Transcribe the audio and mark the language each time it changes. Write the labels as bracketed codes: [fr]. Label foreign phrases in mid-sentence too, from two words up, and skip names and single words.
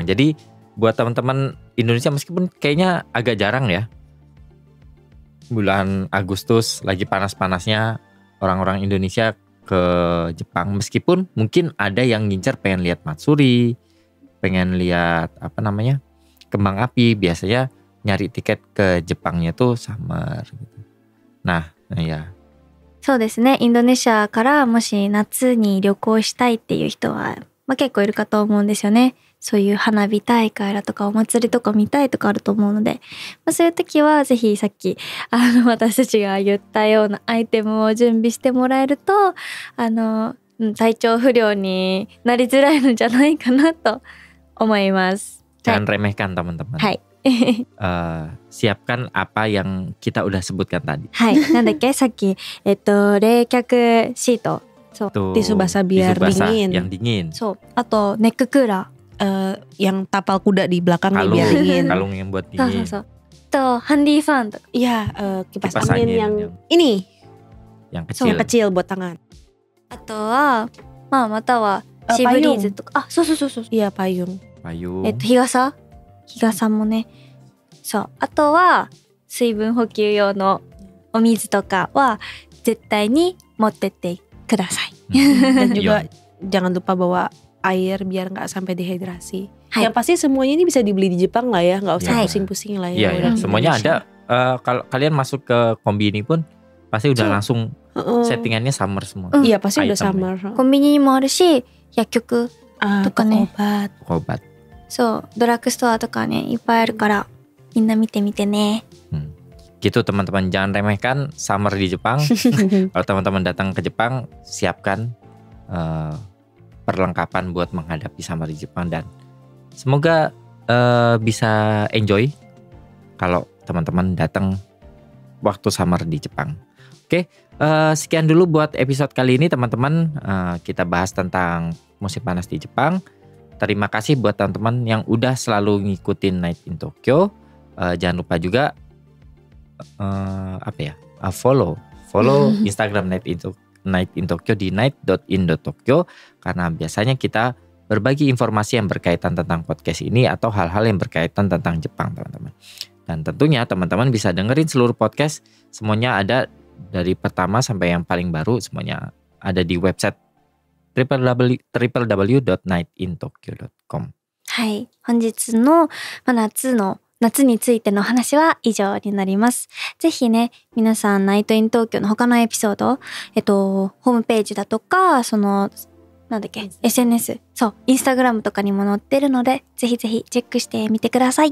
[id] Jadi buat teman-teman Indonesia meskipun kayaknya agak jarang ya, bulan Agustus lagi panas-panasnya orang-orang Indonesia ke Jepang, meskipun mungkin ada yang ngincer pengen lihat matsuri, pengen lihat kembang api, biasanya nyari tiket ke Jepangnya tuh summer gitu. Nah ya. [ja] そうですね、インドネシアからもし夏に旅行したいっていう人は、結構いるかと思うんですよね。そういう花火大会だとかお祭りとか見たいとかあると思うので、そういう時はぜひさっき私たちが言ったようなアイテムを準備してもらえると体調不良になりづらいのじゃないかなと思います。 [id] Jangan remehkan teman-teman. [ja] はい [id] siapkan apa yang kita udah sebutkan tadi. [ja] はい、なんだっけさっき冷却シート、そう [id] tisu basah biar tisu basah dingin. yang dingin. [ja] そう、あとネッククーラー、 [id] yang tapal kuda di belakang nih Kalung, biar dingin. kalung yang buat [ja] そうそう [id] dingin. [ja] そう、とハンディファンとか、 [id] Iya, kipas Kipas angin angin yang yang- ini yang yang kecil. kecil buat tangan. [ja] あとはまたはシーブリーズとか、そうそうそうそう、 [id] Iya, payung. Payung. [ja] 日傘もね、そう、あとは水分補給用のお水とかは絶対に持ってってください。 [id] Dan juga Iya. jangan lupa bawa air biar nggak sampai dehidrasi. Hai. Yang pasti semuanya ini bisa dibeli di Jepang lah ya, nggak usah Iya. pusing-pusing lah Iya, ya. iya. udah di Semuanya ada. Indonesia. Kalau kalian masuk ke Kombini pun pasti udah So, langsung Heeh. settingannya summer semua. Mm. Iya pasti udah Itemnya. summer. [ja] コンビニにもあるし、薬局、とかね。 [id] obat. Obat. [ja] そう、ドラッグストアとかねいっぱいあるからみんな見てみてね。 [id] Gitu teman-teman, jangan remehkan summer di Jepang. Kalau teman-teman datang ke Jepang, siapkan perlengkapan buat menghadapi summer di Jepang. Dan semoga bisa enjoy kalau teman-teman datang waktu summer di Jepang. Oke, sekian dulu buat episode kali ini teman-teman. Kita bahas tentang musim panas di Jepang. Terima kasih buat teman-teman yang udah selalu ngikutin Night in Tokyo. Jangan lupa juga follow Instagram Night in Tokyo di night.in.tokyo, karena biasanya kita berbagi informasi yang berkaitan tentang podcast ini atau hal-hal yang berkaitan tentang Jepang teman-teman. Dan tentunya teman-teman bisa dengerin seluruh podcast, semuanya ada dari pertama sampai yang paling baru, semuanya ada di website www.nightintokyo.com. [ja] はい、本日の夏についての話は以上になります。ぜひね、皆さんナイトイン東京の他のエピソード、ホームページだとか、SNS、インスタグラムとかにも載ってるので、ぜひぜひチェックしてみてください。